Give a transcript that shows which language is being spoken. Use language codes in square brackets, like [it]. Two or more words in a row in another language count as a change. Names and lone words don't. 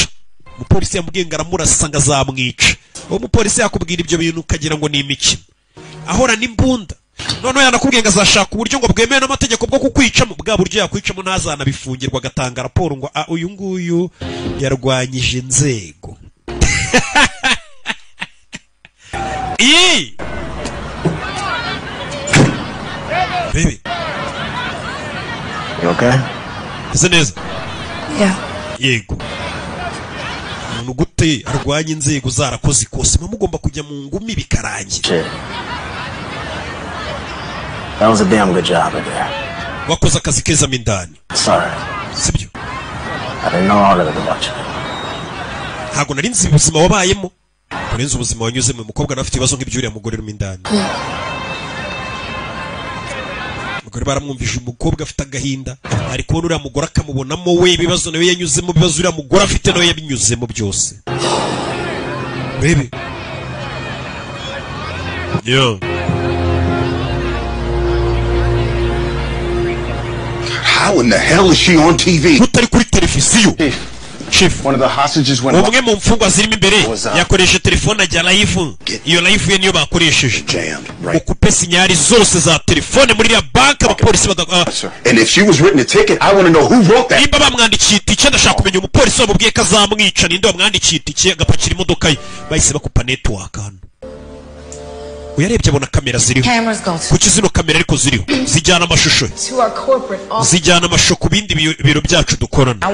[rw] Umupolisi yamubwiye ngo aramurasa ngo azamwica. Uwo mupolisi yakubwira ibyo bintu ukagira ngo ni imikino. Ahora n'imbunda. Noneho yanakubwiye ngo azashaka uburyo ngo bwemewe n'amategeko bwo kukwicamo. Bwa buryo yakwicamo ntazanabifungirwa agatanga raporo ngo uyu nguyu yarwanyije inzego. [en] Baby. You okay? [rw] Is neza? [en] Yeah. [rw] Yego. Umuntu gute arwanya inzego zarakoze ikose mugomba kujya mu ngumi bikarangira. [en] That was a damn good job there. [rw] Wakoze akazi keza mindani. [en] Sorry. [rw] Sibyo. [en] I didn't know all of it about you. [rw] Ntago nari nzi ubuzima wabayemo. Kurenza ubuzima wanyuzemo umukobwa nafite ibibazo nk'ibyuriya mugore rumindani. Mugore baramwumvije umukobwa afite agahinda ari kubona uriya mugore akamubonamo we ibibazo nawe yanyuzemo bibazo uriya mugore afite nawe yabinyuzemo byose. [en] Baby. Yo. How in the hell is she on TV? [rw] Utari kuri televiziyo. [en] Chief, one of the hostages went. [rw] Umwe mu mfungwa zirimo imbere yakoresha telefone ajya live. Iyo live ye niyo bakoresheje. Ukupe sinyari zose za telefone muri ya bank abapolisi [en] And if she was written a ticket, I want to know who wrote that. [rw] Nimba bamwandikiye itike ndashaka kumenya umupolisi wamubwiye ko azamwica ninde wamwandikiye itike agapakira imodoka ye. Bahise bakupa network hano. Uyarebye abona kamera ziriho. Kuki zino kamera ariko ziriho zijyana amashusho. Zijyana amashusho ku bindi biro byacu dukorana.